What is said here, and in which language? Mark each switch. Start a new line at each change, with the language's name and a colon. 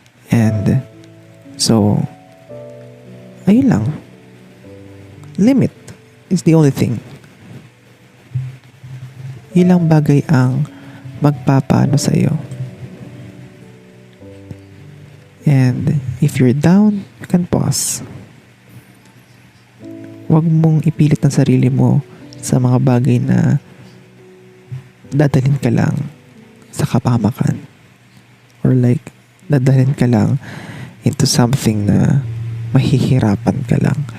English: And so,
Filipino: ayun lang.
English: Limit is the only thing.
Filipino: ilang bagay ang magpapaano sa iyo.
English: And if you're down, you can pause.
Filipino: Huwag mong ipilit ng sarili mo sa mga bagay na dadalhin ka lang sa kapahamakan. Or like, dadalhin ka lang
English: into something
Filipino: na mahihirapan ka lang.